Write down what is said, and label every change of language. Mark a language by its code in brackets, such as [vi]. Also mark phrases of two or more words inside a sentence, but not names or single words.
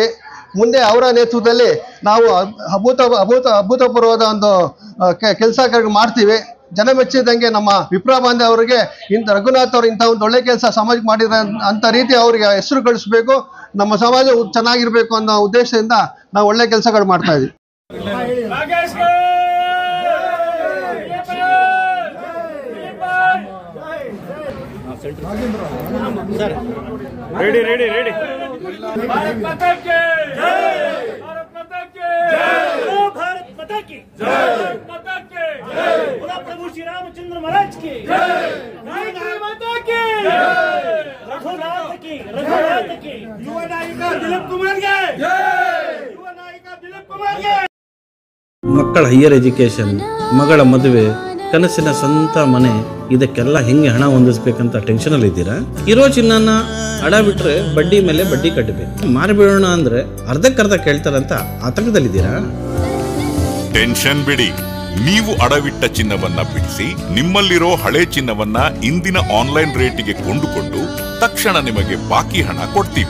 [kn] ಮುಂದೆ ಅವರ ನೇತೃತ್ವದಲ್ಲಿ ನಾವು ಅಭೂತಪೂರ್ವದ ಒಂದು ಕೆಲಸ ಮಾಡ್ತೀವಿ. ಜನ ಮೆಚ್ಚಿದಂಗೆ ನಮ್ಮ ವಿಪ್ರ ಬಾಂಧೆ ಅವರಿಗೆ ರಘುನಾಥ್ ಅವರು ಇಂಥ ಒಂದು ಒಳ್ಳೆ ಕೆಲಸ ಸಮಾಜಕ್ಕೆ ಮಾಡಿರೋ ಅಂತ ರೀತಿ ಅವರಿಗೆ ಹೆಸರು ಗಳಿಸ್ಬೇಕು, ನಮ್ಮ ಸಮಾಜ ಚೆನ್ನಾಗಿರ್ಬೇಕು ಅನ್ನೋ ಉದ್ದೇಶದಿಂದ ನಾವು ಒಳ್ಳೆ ಕೆಲಸಗಳು ಮಾಡ್ತಾ ಇದ್ದೀವಿ. [hi] रेडी भारत माता की जय, भारत माता की जय, भारत माता की जय, माता की जय, बोला प्रभु श्री रामचंद्र महाराज की जय, माता की जय, रघुनाथ की युवा नायिका दिलीप कुमार की जय, युवा नायिका दिलीप कुमार की. [kn] ಮಕ್ಕಳ [en] higher education, [kn] ಮಗಳ ಮದುವೆ, ಕನಸಿನ ಸ್ವಂತ ಮನೆ, ಇದಕ್ಕೆಲ್ಲ ಹೆಂಗೆ ಹಣ ಹೊಂದಿಸ್ಬೇಕಂತ ಟೆನ್ಷನಲ್ಲಿ ಇದ್ದೀರಾ? ಇರೋ ಚಿನ್ನನ ಅಡ ಬಿಟ್ರೆ ಬಡ್ಡಿ ಮೇಲೆ ಬಡ್ಡಿ ಕಟ್ಟಬೇಕು. ಮಾರಿಬಿಡೋಣ ಅಂದ್ರೆ ಅರ್ಧಕ್ಕರ್ಧ ಕೇಳ್ತಾರಂತ ಆತಂಕದಲ್ಲಿದ್ದೀರಾ? ಟೆನ್ಷನ್ ಬಿಡಿ, ನೀವು ಅಡವಿಟ್ಟ ಚಿನ್ನವನ್ನ ಬಿಡಿಸಿ ನಿಮ್ಮಲ್ಲಿರೋ ಹಳೆ ಚಿನ್ನವನ್ನ ಇಂದಿನ ಆನ್ಲೈನ್ ರೇಟಿಗೆ ಕೊಂಡುಕೊಂಡು ತಕ್ಷಣ ನಿಮಗೆ ಬಾಕಿ ಹಣ ಕೊಡ್ತೀವಿ.